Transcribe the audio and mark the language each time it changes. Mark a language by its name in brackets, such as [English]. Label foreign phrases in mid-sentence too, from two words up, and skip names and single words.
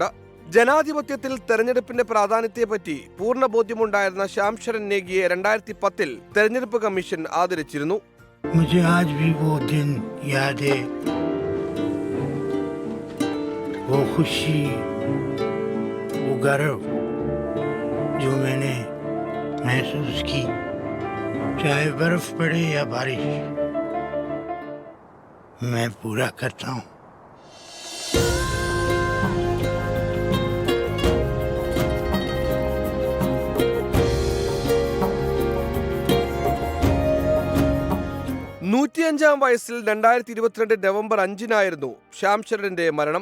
[Malayalam] ജനാധിപത്യത്തിൽ തെരഞ്ഞെടുപ്പിന്റെ പ്രാധാന്യത്തെപ്പറ്റി പൂർണ്ണ ബോധ്യമുണ്ടായിരുന്ന ശ്യാം ശരൺ നേഗിയെ 2010-ൽ തെരഞ്ഞെടുപ്പ് കമ്മീഷൻ ആദരിച്ചിരുന്നു. [Hindi] मुझे आज भी वो दिन याद है, वो खुशी, वो गर्व जो मैंने महसूस की, चाहे बर्फ पड़े या बारिश, मैं पूरा करता हूँ. [Malayalam] നൂറ്റിയഞ്ചാം വയസ്സിൽ 2022 നവംബർ 5-നായിരുന്നു ശ്യാം ശരണിന്റെ മരണം.